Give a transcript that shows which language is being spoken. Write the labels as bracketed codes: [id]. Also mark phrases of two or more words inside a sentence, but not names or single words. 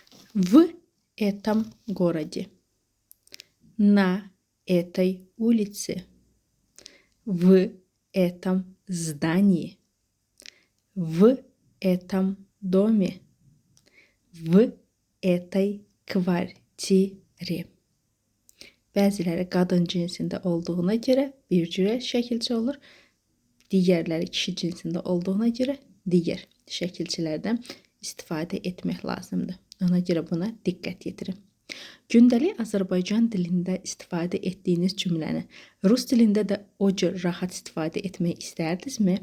[ru] В этом городе. На этой улице. В этом здании. В этом доме. В этой kvartiri. [az] Bəziləri qadın cinsində olduğuna görə bir cürə şəkilçi olur. Digərləri kişi cinsində olduğuna görə digər şəkilçilərdən istifadə etmək lazımdır. Ona görə buna diqqət yetirin. Gündəlik Azərbaycan dilində istifadə etdiyiniz cümləni rus dilində də o cür rahat istifadə etmək istərdinizmi?